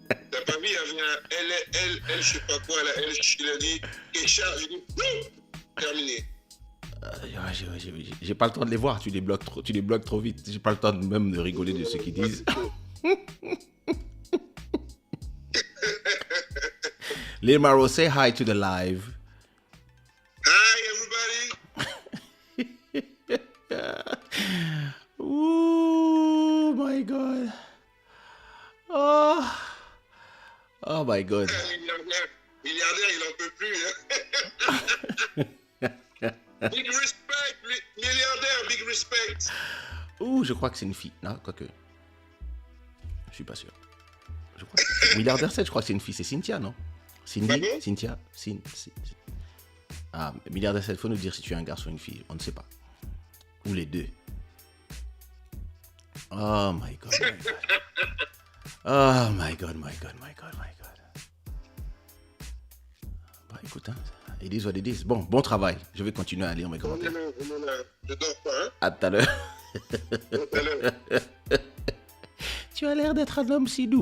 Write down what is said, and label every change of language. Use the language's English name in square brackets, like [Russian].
[French] T'as pas vu, il y avait un elle, je sais pas quoi, là, elle, il a dit, Kaysha, j'ai dit, terminé. J'ai pas le temps de les voir, tu les bloques trop vite. J'ai pas le temps même de rigoler de ce qu'ils disent. [English] Lil Maro, say hi to the live. Hi, everybody. Oh my God. Oh my God. [French] Milliardaire, il en peut plus. Hein. [English] Big respect, milliardaire, big respect. [French] Ouh, je crois que c'est une fille. Non, quoique. Je suis pas sûr. Je crois que... Milliardaire 7, je crois que c'est une fille. C'est Cynthia, non? Cindy? Cynthia? Ah, Milliardaire 7, faut nous dire si tu es un garçon ou une fille. On ne sait pas. Ou les deux. [English] Oh my God, my God. Oh my God, my God, my God, my God. [French] Bah écoute, hein, [English] it is what it is. [French] Bon travail. Je vais continuer à lire mes commentaires. Je dors pas, hein. À tout à l'heure. Tu as l'air d'être un homme si doux.